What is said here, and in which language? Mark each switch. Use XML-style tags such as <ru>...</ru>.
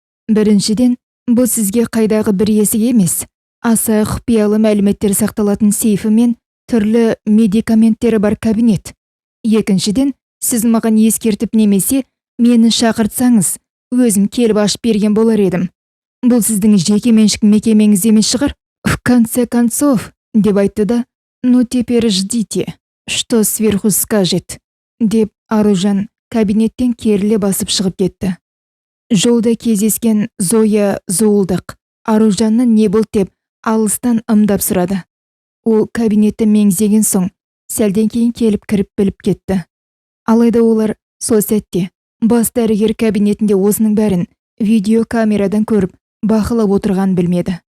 <kk>Біріншіден, бұл сізге қайдағы бір есік емес, аса құпиялы мәліметтер сақталатын сейфі мен түрлі медикаменттері бар кабинет. Екіншіден, сіз маған ескертіп немесе мені шақыртсаңыз, өзім келіп ашып берген болар едім. Бұл сіздің жеке меншік мекемеңіз емес шығар?</kk> <ru>В конце концов,</ru> <kk>деп айтты да,</kk> <ru>ну теперь ждите, что сверху скажет,</ru> <kk>деп Аружан кабинеттен керіле басып шығып кетті. Жолда кездескен Зоя зуылдақ Аружанны не болды деп алыстан ымдап сұрады. Ол кабинетті меңзеген соң, сәлден кейін келіп кіріп біліп кетті. Алайда олар сол сәтте бас дәрігер кабинетінде осының бәрін видеокамерадан көріп, бақылап отырған білмеді.</kk>